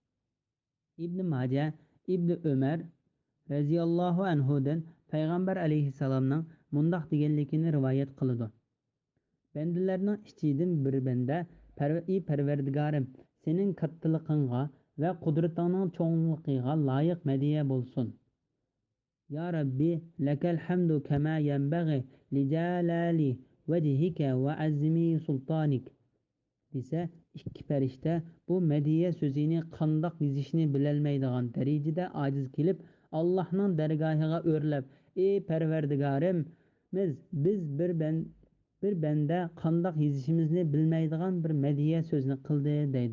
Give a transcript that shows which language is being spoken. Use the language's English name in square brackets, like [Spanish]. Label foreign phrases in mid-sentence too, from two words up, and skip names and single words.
[Uzbek] ibn Majah ibn Umar radhiyallohu anhudan payg'ambar alayhissalomning mundoq deganligini rivoyat qildi: bandalarning ichidan bir banda parvardigorim, sening kattaliqingga va qudratingning cho'ngligiga loyiq madiya bo'lsin. [Arabic] يا رب، لك الحمد كما ينبغي لجلال وجهك وعظيم سلطانك [Uzbek] desa, ikki farishta bu madiya so'zini qandoq yozishni bilolmaydigan darajada ojiz kelib Allohning dargohiga o'rlab: ey parvardigorimiz, biz bir banda qandoq yozishimizni bilmaydigan bir madiya so'zni qildi deydi.